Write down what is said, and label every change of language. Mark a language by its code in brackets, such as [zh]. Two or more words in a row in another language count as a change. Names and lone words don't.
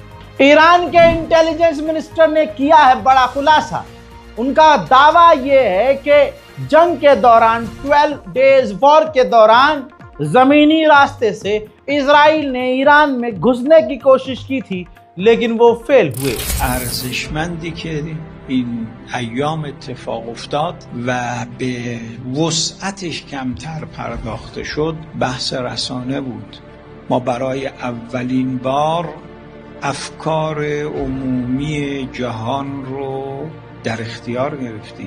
[hi] ईरान के इंटेलिजेंस मिनिस्टर ने किया है बड़ा खुलासा। उनका दावा यह है कि जंग के दौरान 12 डेज वॉर के दौरान जमीनी रास्ते से इजराइल ने ईरान में घुसने की कोशिश की थी, लेकिन वो फेल हुए। [fa] ارزشمندی که این ایام اتفاق افتاد و به وسعتش کمتر پرداخته شد بحث رسانه بود. ما برای اولین بار افکار عمومی جهان رو در اختیار گرفتیم.